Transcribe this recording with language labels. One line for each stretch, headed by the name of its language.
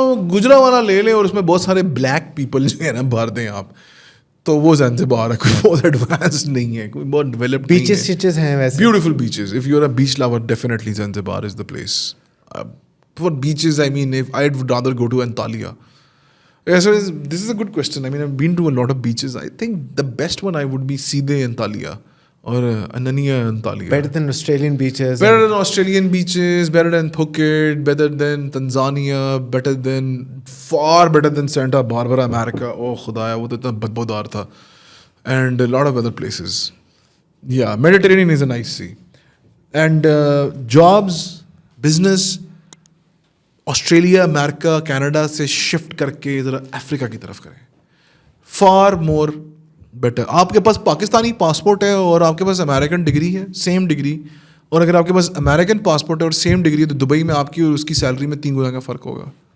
Hindi: गुजरावाला ले लें और उसमें बहुत सारे ब्लैक पीपल जो है ना भर दें आप, तो वो ज़ंज़िबार है. कोई बहुत एडवांस नहीं है, कोई बहुत डेवलप्ड नहीं है. बीचेस शीचेस हैं वैसे.
English: Beautiful beaches. If you're a beach lover, definitely Zanzibar is the place. For beaches, I mean, if I would rather go to Antalya. Yeah, so this is a good question. I mean, I've been to a lot of beaches. I think the best one I would be Side Antalya or Anania Antalya. Better than Australian beaches. Better than Australian beaches, better than Phuket, better than Tanzania, far better than Santa Barbara, America.
Hindi: Oh, khudaya, wo to itna badbodar tha.
English: And a lot of other places. Yeah, Mediterranean is a nice sea. And jobs, business,
Hindi: Australia, America, Canada से shift करके ज़रा Africa की तरफ करें.
English: Far more better.
Hindi: आपके पास Pakistani passport है और आपके पास अमेरिकन डिग्री है, सेम डिग्री, और अगर आपके पास अमेरिकन पासपोर्ट है और सेम डिग्री है, तो दुबई में आपकी और उसकी सैलरी में 3 गुना का फ़र्क होगा.